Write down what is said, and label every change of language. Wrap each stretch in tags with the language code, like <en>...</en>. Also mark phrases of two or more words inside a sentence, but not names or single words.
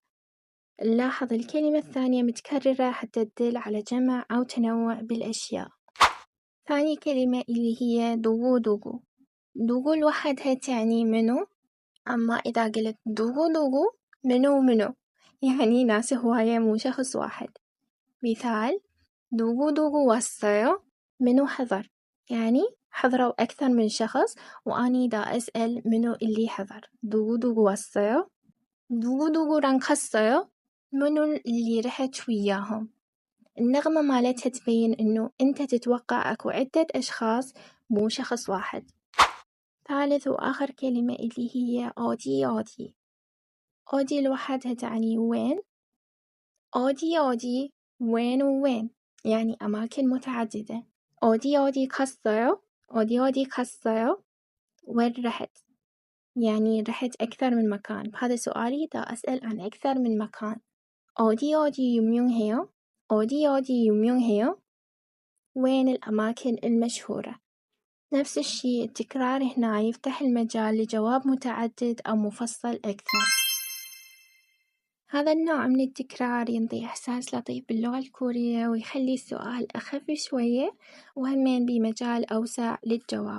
<ar>نلاحظ الكلمة الثانية متكررة حتى تدل على جمع أو تنوع بالأشياء. ثاني كلمة اللي هي</ar> <ko>누구 누구.</ko> <ar>دوغو لوحدها تعني منو، أما إذا قلت</ar> <ko>누구 누구</ko> <ar>منو منو يعني ناس هواية مو شخص واحد.</ar> <ko>مثال 누구 왔어요؟</ko> <ar>منو حضر، يعني حضروا أكثر من شخص وأني دا أسأل منو اللي حضر.</ar> <ko>누구 왔어요؟ 누구랑 갔어요؟</ko> <ar>منو اللي رحت وياهم. النغمة مالتها تبين إنه أنت تتوقع أكو عدة أشخاص مو شخص واحد. ثالث وآخر كلمة اللي هي</ar> <ko>어디 어디.</ko> <ar>أودي لوحدها تعني وين، أودي وين ووين يعني أماكن متعددة.</ar> <ko>어디 갔어요؟ 어디 갔어요؟</ko> <ar>وين رحت، يعني رحت أكثر من مكان. بهذا سؤالي دا أسأل عن أكثر من مكان.</ar> <ko>어디 유명해요؟ 어디 유명해요؟</ko> <ar>وين الأماكن المشهورة. نفس الشي التكرار هنا يفتح المجال لجواب متعدد أو مفصل أكثر. هذا النوع من التكرار ينطي إحساس لطيف باللغة الكورية ويخلي السؤال أخف شوية وهمين بمجال أوسع للجواب.</ar>